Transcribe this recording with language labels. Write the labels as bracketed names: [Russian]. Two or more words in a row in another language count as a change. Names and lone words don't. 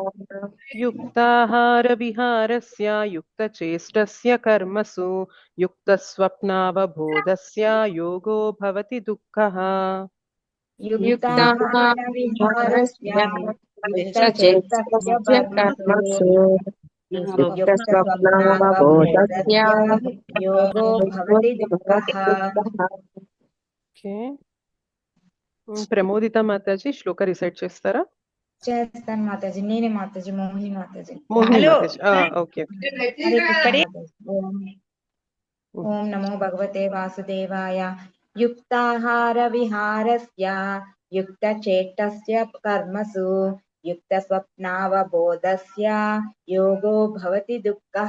[Sanskrit] युक्ताहारविहारस्य युक्तचेष्टस्य कर्मसु युक्तस्वप्नावबोधस्य योगो भवति दुःखः युक्ताहारविहारस्य युक्तचेष्टस्य कर्मसु युक्तस्वप्नावबोधस्य योगो भवति दुःखः [Telugu] ఓకే ప్రమోదిత మాతాజీ శ్లోక రిసైట్ చేస్తారా చేస్తాను మాతాజీ నేనే మాతాజీ మోహిని మాతాజీ మోహిని మాతాజీ ఓకే [Sanskrit] ఇక్కడే ఓం నమో భగవతే వాసుదేవాయ యుక్తాహార విహారస్య యుక్తచేష్టస్య కర్మసు యుక్త స్వప్నావబోధస్య యోగో భవతి దుఃఖః